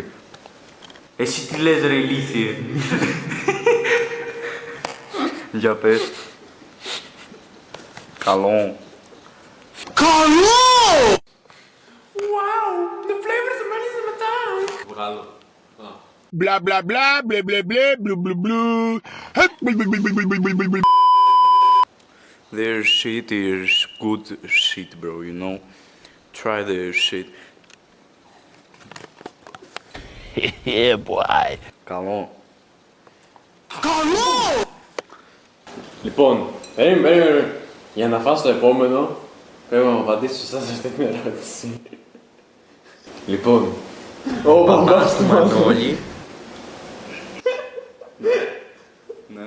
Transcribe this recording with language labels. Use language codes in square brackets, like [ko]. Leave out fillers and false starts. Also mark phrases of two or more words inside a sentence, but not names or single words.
[el] Εσύ τι λες ρε ηλίθιε. Για πες. Καλό. Βγάλω. Bla bla bla, bla bla bla, blu blu blu. Hup, blu blu blu blu blu blu blu. [en] Their shit is good shit, bro, you know? Try their shit. Yeah, boy. [el] Καλό. Λοιπόν, περίμενε. Για να φας το επόμενο, πρέπει να μου απαντήσεις σωστά σε αυτή την ερώτηση. Λοιπόν, ο μπαμπάς του Μανώλη Ναι.